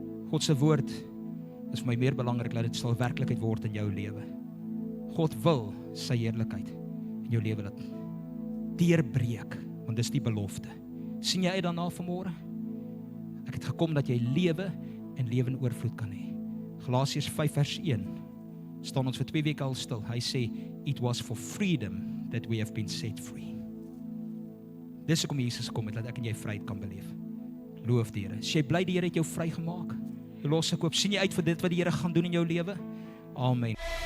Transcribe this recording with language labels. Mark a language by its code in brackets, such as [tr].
[af] God se woord is vir my meer belangrik dat dit sal werklikheid word in jou lewe. God wil sy heerlikheid in jou lewe laat deurbreek, want dis die belofte. Sien jy uit daarna vanmôre? Ek het gekom dat jy lewe en lewe in oorvloed kan hê. Galasiërs 5 vers 1 staan ons vir 2 weke al stil. Hy sê, [en] it was for freedom that we have been set free. [af] Dis hoekom Jesus kom het, dat ek en jy vryheid kan beleef. Loof die Here. As jy bly die Here het jou vrygemaak, los ek op. Sien jy uit vir dit wat die Here gaan doen in jou lewe? Amen.